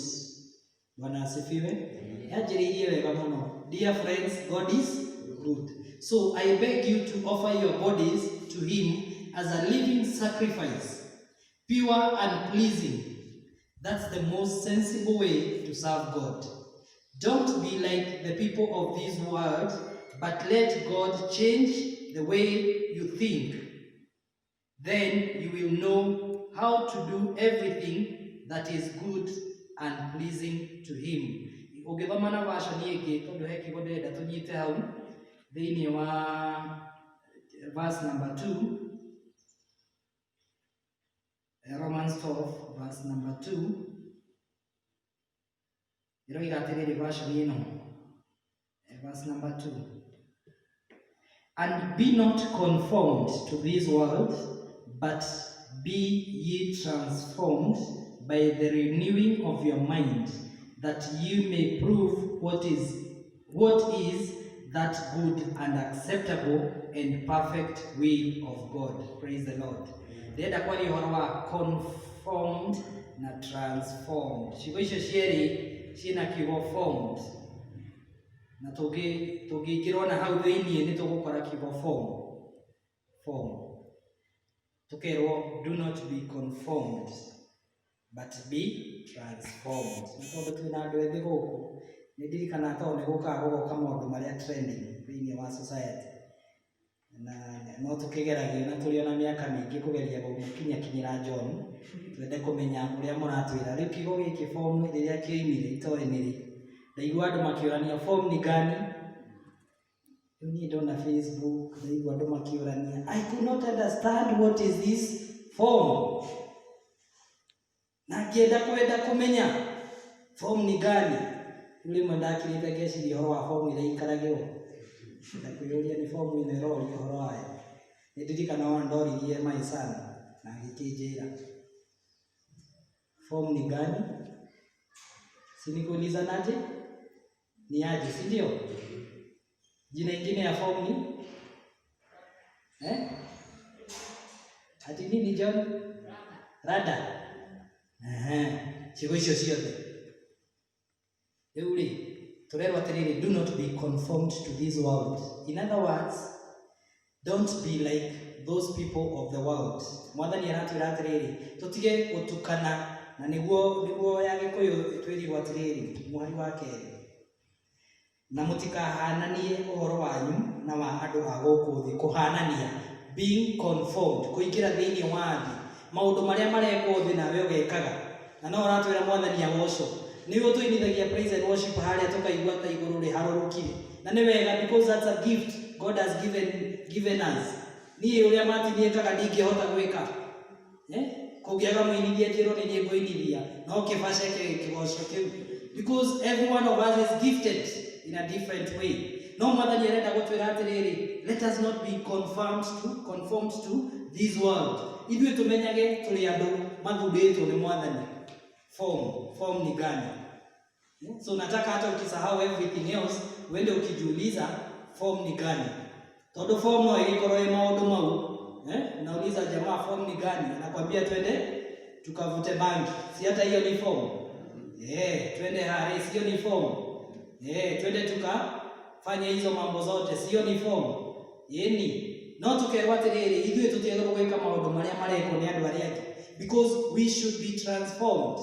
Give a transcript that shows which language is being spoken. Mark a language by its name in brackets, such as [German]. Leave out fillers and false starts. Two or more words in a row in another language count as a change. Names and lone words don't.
[Swahili] Bwana asifiwe. [Kikuyu] Yanjĩrĩirie wega mũno. [English] Dear friends, God is good. So I beg you to offer your bodies to Him as a living sacrifice, pure and pleasing. That's the most sensible way to serve God. Don't be like the people of this world, but let God change the way you think. Then you will know how to do everything that is good and pleasing to Him. [Kikuyu] Ũngĩthoma na version ĩngĩ tondũ he kiugo ndĩrenda tũnyite hau thĩinĩ wa [English] verse number 2, Romans 12 verse number 2, [Kikuyu] ĩroiga atĩrĩrĩ version ĩno, [English] verse number 2, and be not conformed to this world, but be ye transformed by the renewing of your mind, that you may prove what is that good and acceptable and perfect will of God. Praise the Lord. [Kikuyu] Ndĩrenda kwaria ũhoro wa conformed na transformed. Ciugo icio cierĩ ciĩna kiugo formed, na tũngĩingĩrwo na hau thĩinĩ nĩ tũgũkora kiugo form. Tukerwo, [English] do not be conformed, but be transformed. [Kikuyu] Nĩ tondũ twĩna andũ ethĩ gũkũ, nĩ ndirikana tondũ nĩ gũkaga gũgoka maũndũ marĩa trending thĩinĩ wa society, na no tũkĩgeragio na tũrĩ ona mĩaka mĩingĩ kũgeria gũkinyĩra John, twende kũmenya ũrĩa mũratwĩra. Rĩu kiugo gĩkĩ form rĩrĩa kĩoimire itoĩ nĩrĩ, ndaigua andũ makĩũrania form nĩ gani. Rĩu niĩ ndona Facebook ndaigua andũ makĩũrania, [English] I could not understand what is this form. [Kikuyu] Na kwenda kũmenya form nĩ gani. Rĩmwe ndakĩrĩte ngeciria ũhoro wa form iria ikaragĩrwo, ndakwĩyũria nĩ form ĩno ĩroria ũhoro wayo. Nĩ ndirikana ona ndoririe [English] my son [Kikuyu] na agĩkĩnjĩra form ni gani. [Swahili] Si nikuulizanaje? Ni aje, si ndio? Jina ingine ya form ni ati nini John? Rada. [Kikuyu] Ciugo icio ciothe. Rĩu rĩ, tũrerwo atĩrĩrĩ, [English] do not be conformed to this world. In other words, don't be like those people of the world. [Kikuyu] Mwathani aratwĩra atĩrĩrĩ, tũtige gũtukana, na nĩguo ya Gĩkũyũ twĩrĩrwo atĩrĩrĩ, mwari wa kerĩ, na mũtikahananie ũhoro wanyu na wa andũ a gũkũ thĩ. Kũhanania, [English] being conformed, [Kikuyu] kũingĩra thĩinĩ wa thĩ, maũndũ marĩa marekwo thĩ nawe ũgekaga. Na no ũratwĩra Mwathani agocwo. Nĩ ũtũinithagia [English] praise and worship [Kikuyu] harĩa tũkaigua ta igũrũ rĩ harũrũkire. Na nĩ wega, [English] because that's a gift God has given us. [Kikuyu] Niĩ ũrĩa Martin ekaga ndingĩhota gwĩka. Kũngĩaga mũinithia njĩrwo nĩ niĩ ngũinithia, no kĩbaceke kĩgoco kĩu [English] because every one of us is gifted in a different way. No matter [Kikuyu] yerenda gotwira atiriri, [English] let us not be conformed to this world. [Kikuyu] Ithuĩ tumenyage tuli andu mathurĩtwo nĩ Mwathani. Form ni gani? [Swahili] So nataka hata ukisahau [English] everything else, [Swahili] uende ukijiuliza form [Kikuyu] ni gani. Todo form no ikorwo maundu mau. [Swahili] Nauliza jamaa form [Kikuyu] ni gani? [Swahili] Anakuambia twende tukavute bangi. Si hata hiyo ni form. Twende hare, sio ni form. Twende tukafanya hizo mambo zote, sio ni form. [Kikuyu] Yeni no tukerwa atiriri, ithuĩ tutiagĩrĩirwo gwĩka maũndũ marĩa marekwo nĩ andũ arĩa angĩ, [English] because we should be transformed.